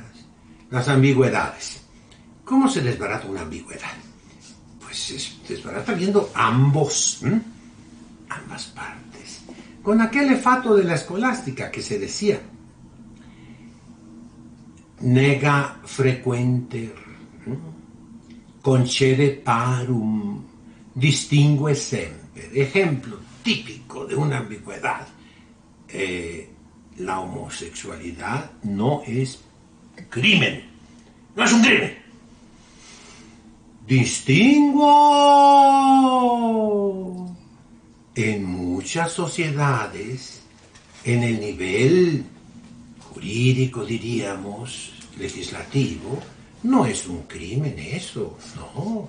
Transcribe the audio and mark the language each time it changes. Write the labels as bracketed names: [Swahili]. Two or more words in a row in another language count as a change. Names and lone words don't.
[Spanish] Las ambigüedades. ¿Cómo se desbarata una ambigüedad? Pues se desbarata viendo ambas partes. Con aquel efato de la escolástica que se decía, [Latin] nega frequenter, concede parum, distingue semper. [Spanish] Ejemplo típico de una ambigüedad. La homosexualidad no es crimen. No es un crimen. Distingo. En muchas sociedades, en el nivel jurídico, diríamos, legislativo, no es un crimen eso, no.